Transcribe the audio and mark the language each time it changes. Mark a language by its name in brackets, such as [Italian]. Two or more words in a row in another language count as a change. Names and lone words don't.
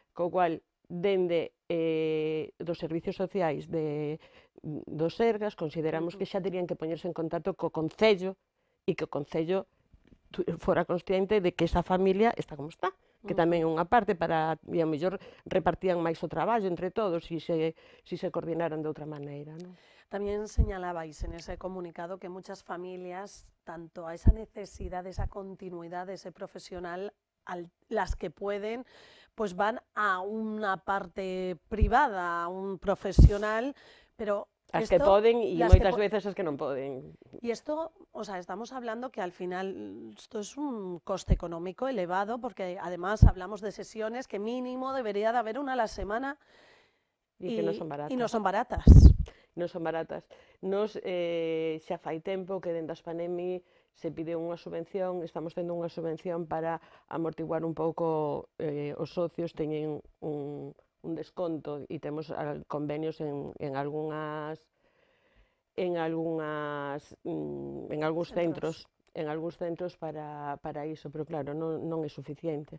[Galician] Co cual, dende dos servicios sociais dos Sergas, consideramos que xa terían que poñerse en contacto co Concello e que o Concello fora consciente de que esa familia está como está, que tamén é unha parte para, e ao mellor repartían máis o traballo entre todos si se coordinaran de outra maneira, non? [Spanish] También señalabais en ese comunicado que muchas familias, tanto a esa necesidad, esa continuidad de ese profesional, las que pueden, pues van a una parte privada, a un profesional, pero [Galician] As que esto, poden e moitas veces as que non poden. [Spanish] y esto, o sea, estamos hablando que al final esto es un coste económico elevado, porque además hablamos de sesiones que mínimo debería de haber una a la semana [Galician] E que non son baratas. [Spanish] y no son baratas. [Galician] Non son baratas. Nos xa fai tempo que dentro das pandemia se pide unha subvención, estamos tendo unha subvención para amortiguar un pouco, os socios teñen un desconto e temos convenios en algunhas en algúns centros para iso, pero claro, non é suficiente.